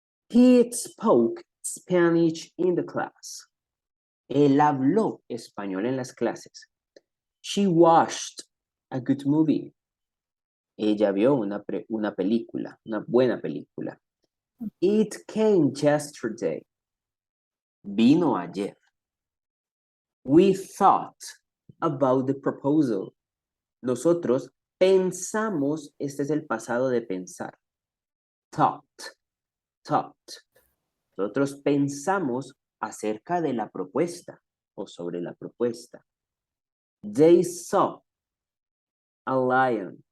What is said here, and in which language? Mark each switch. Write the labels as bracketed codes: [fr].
[en] He spoke Spanish in the class. [es] Él habló español en las clases. [en] She watched a good movie. [es] Ella vio una película, una buena película. [en] It came yesterday. [es] Vino ayer. [en] We thought about the proposal. [es] Nosotros pensamos, este es el pasado de pensar. Thought. Nosotros pensamos acerca de la propuesta o sobre la propuesta. [en] They saw a lion.